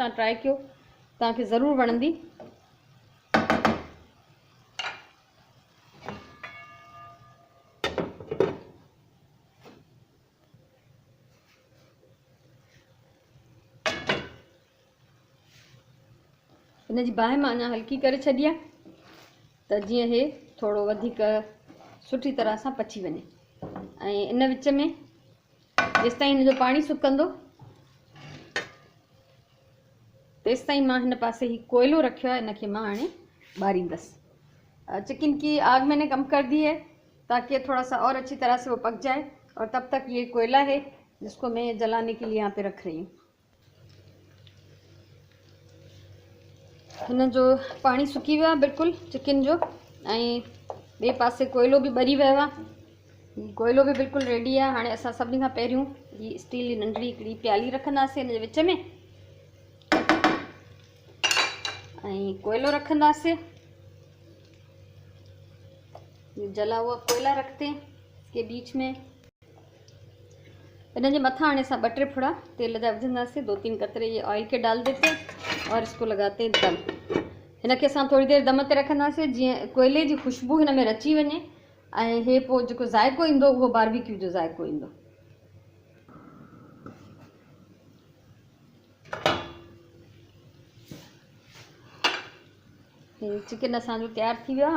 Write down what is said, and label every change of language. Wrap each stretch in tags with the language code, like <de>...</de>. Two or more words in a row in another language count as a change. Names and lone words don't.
<sd>तव्हां ट्राई कयो, तव्हांखे ज़रूरु वणंदी। इन जी बाहि मां अञा हल्की करे छॾी आहे त जीअं हे थोरो वधीक सुठी तरह सां पची वञे। ऐं इन विच में जेसि ताईं हिन जो पाणी सुकंदो तेसि ताईं मां हिन पासे ही कोयलो रखियो आहे। इनखे मां हाणे ॿारींदसि।</sd> <hi>चिकन की आग मैंने कम कर दी है ताकि ये थोड़ा सा और अच्छी तरह से वो पक जाए। और तब तक ये कोयला है जिसको मैं जलाने के लिए यहाँ पे रख रही हूँ।</hi> <sd>हिन जो पानी सुकी वियो आहे बिल्कुलु चिकन जो ऐं ॿिए पासे कोयलो बि ॿरी वियो आहे। कोयलो बि बिल्कुलु रेडी आहे। हाणे असां सभिनी खां पहिरियों ही स्टील जी नंढड़ी हिकिड़ी प्याली रखंदासीं हिन जे विच में ऐं कोयलो रखंदासीं।</sd> <hi>जला हुआ कोयला रखते हैं इसके बीच में।</hi> <sd>इन जे मथां हाणे असां 2-3 फुड़ा तेल जा विझंदासीं।</sd> <hi>2-3 कतरे ये ऑयल के डाल देते हैं और इसको लगाते हैं दम।</hi> <sd>हिनखे असां थोड़ी देर दम ते रखंदासीं जीअं कोयले जी खुशबू हिन में रची वञे ऐं हे पोइ जेको ज़ाइको ईंदो उहो बारबेक्यू जो ज़ाइको ईंदो। चिकन असांजो तयारु थी वियो आहे।</sd>